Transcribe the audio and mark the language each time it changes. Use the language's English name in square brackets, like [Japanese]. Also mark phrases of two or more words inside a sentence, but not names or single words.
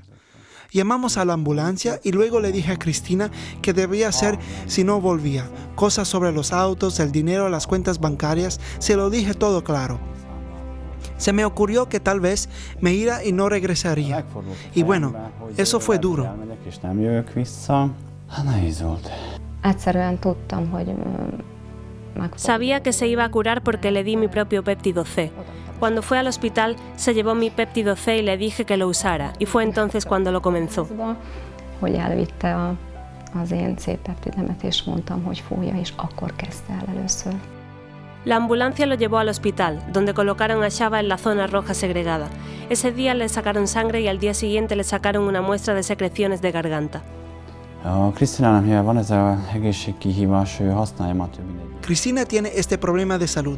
[Spanish] Llamamos a la ambulancia y luego le dije a Cristina que debía hacer si no volvía. Cosas sobre los autos, el dinero, las cuentas bancarias, se lo dije todo claro. Se me ocurrió que tal vez me iría y no regresaría. Y bueno, eso fue duro. [Hungarian] Egyszerűen tudtam, hogy [Spanish] Sabía que se iba a curar porque le di mi propio péptido C. Cuando fue al hospital, se llevó mi péptido C y le dije que lo usara, y fue entonces cuando lo comenzó. [Hungarian] hogy elvitte az én C-peptidemet, és mondtam, hogy fújja, és akkor kezdte el először. [Spanish] La ambulancia lo llevó al hospital, donde colocaron a Shaba en la zona roja segregada. Ese día le sacaron sangre y al día siguiente le sacaron una muestra de secreciones de garganta. Cristina tiene este problema de salud.